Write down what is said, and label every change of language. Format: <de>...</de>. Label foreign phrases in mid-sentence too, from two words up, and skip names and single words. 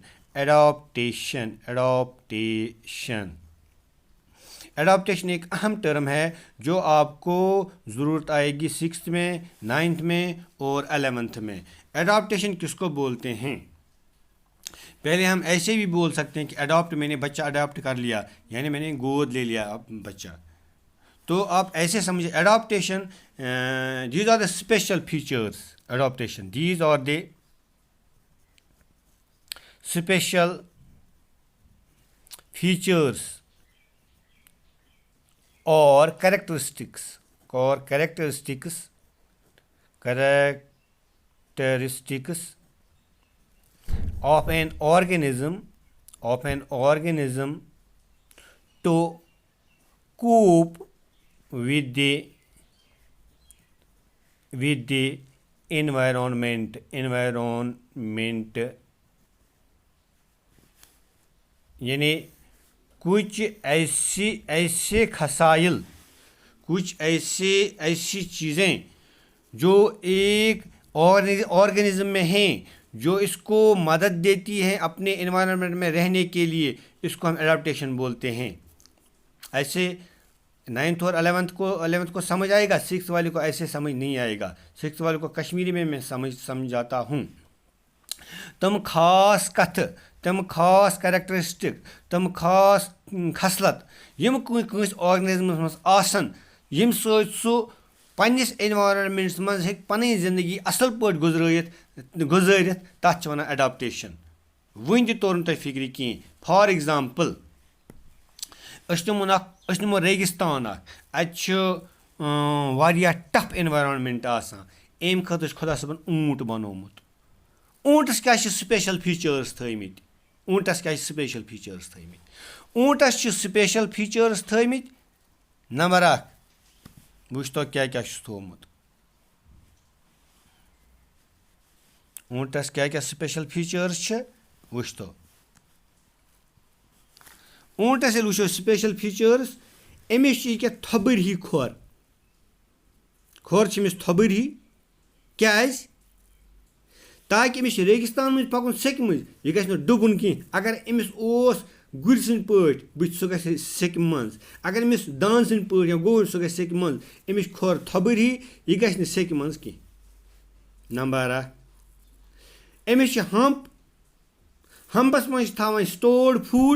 <hi>एडॉप्टेशन एडॉप्टेशन एडॉप्टेशन एक अहम टर्म है जो आपको ज़रूरत आएगी 6th में, 9th में और 11th में। एडॉप्टेशन किसको बोलते हैं? पहले हम ऐसे भी बोल सकते हैं कि अडॉप्ट, मैंने बच्चा अडॉप्ट कर लिया, यानी मैंने गोद ले लिया बच्चा। तो आप ऐसे समझिए एडॉप्टेशन,</hi> <en>these are the special features. एडॉप्टेशन, these are the special features or characteristics of an organism to cope with the environment</en> <hi>यानी कुछ ऐसे खसाइल, कुछ ऐसी चीज़ें जो एक ऑर्गेनिज्म में हैं, जो इसको मदद देती हैं अपने एनवायरनमेंट में रहने के लिए, इसको हम एडाप्टेशन बोलते हैं। ऐसे 9th और 11th को समझ आएगा, 6th वाले को ऐसे समझ नहीं आएगा। 6th वाले को कश्मीरी में मैं समझाता हूँ।</hi> <ks>तम खास कथ, तम खास कैरेक्टरिस्टिक, तम खास खसलत यम कंस ऑर्गेनिज्मस मज आसन, यम सु पन्निस एनवायरनमेंट्स मज हेक पनी जिंदगी असल पट गुजरित, तथ वनान एडाप्टेशन। वन ति तोर तुम फिक्र कहें।</ks> <en>for example,</en> <ks>नमो रेगिस्तान, अत</ks> <en>tough environment</en> <ks>आसान, अम खतर खुदा सबन ऊंट बनोमुत। ऊंटस क्या</ks> <en>special features</en> <ks>थमित, ऊंटस क्या</ks> <en>special features</en> <ks>थमित, ऊंटस</ks> <en>special features</en> <ks>थमित। नंबर 1 वुच तो क्या क्या थोमुत। ऊंटस क्या क्या</ks> <en>special features</en> <ks>वुच तो। ऊंटस ये वुचो</ks> <en>special features,</en> <ks>अमिस क्या थोबर ही खोर, खोर थोबर ही, क्या ताकि अमिस रेगिस्तान मज पकुन सेक मज यह गि डुबुन कह। अगर अमिस गुर सद पे सह ग सेक मज, अगर अमिस दान सद पे या गोर सह ग सेक मज, अमिस खोर थोबर ही, यह गि सेक मज कह। नंबर 2 अमिस हम्प, हम्पस मज थवान</ks> <en>stored food.</en>